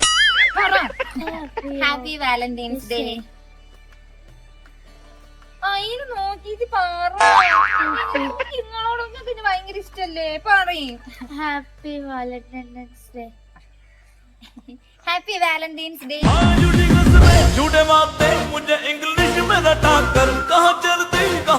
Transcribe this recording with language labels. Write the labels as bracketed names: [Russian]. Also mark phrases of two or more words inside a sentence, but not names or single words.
[English] Happy Valentine's Day. [Malayalam] അതിന് നോക്കിട്ട് നിങ്ങളോടൊന്നും പിന്നെ ഭയങ്കര ഇഷ്ടല്ലേ, പറയും. [English] Happy Valentine's Day. Happy Valentine's Day. [Hindi] झूठे बातें मुझे इंग्लिश में रटा कर कहाँ चलती